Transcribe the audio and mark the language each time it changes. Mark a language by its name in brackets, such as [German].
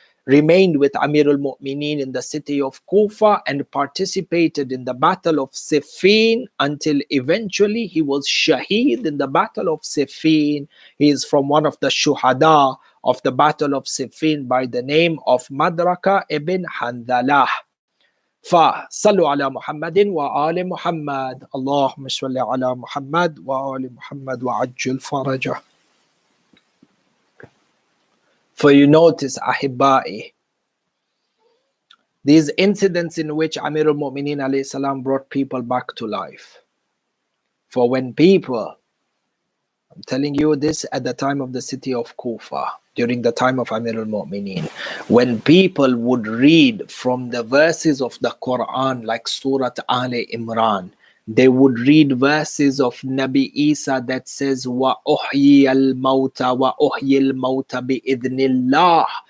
[English] remained with Amir al-Mu'mineen in the city of Kufa and participated in the battle of Siffin until eventually he was shaheed in the battle of Siffin. He is from one of the shuhada of the battle of Siffin by the name of Madraka ibn Handhalah. [Arabic] فصلوا على محمد وآل محمد اللهم صل على محمد وآل محمد وعجل فرجه. [English] For you notice, Ahibai, these incidents in which Amir al-Mu'mineen alayhi salam brought people back to life. For when people, I'm telling you this at the time of the city of Kufa, during the time of Amir al-Mu'mineen, when people would read from the verses of the Quran like Surah Ali Imran, they would read verses of Nabi Eesa that says, [Arabic] wa uhyi al-mawta wa uhyi al-mawta bi-idhnillah.